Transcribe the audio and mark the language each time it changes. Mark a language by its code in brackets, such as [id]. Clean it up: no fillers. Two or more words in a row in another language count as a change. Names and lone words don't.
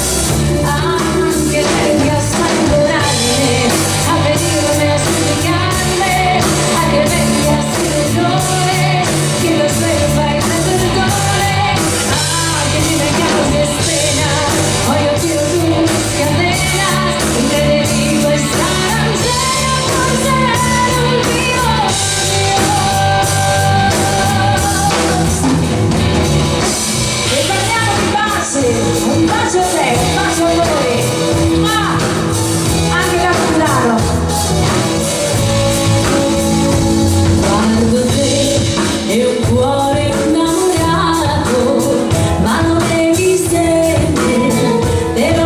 [es] Aunque vengas a llorarme, a pedirme, a suplicarme, a que vengas y me llores, que te suelva y te perdone, que ni me causes pena, hoy yo tiro tus cadenas y te dedico esta canción por ser el último adiós. [it] E parliamo di baci, un bacio a te, un bacio a voi, anche Capodanno. Guardo te e un cuore innamorato, ma non esiste, te lo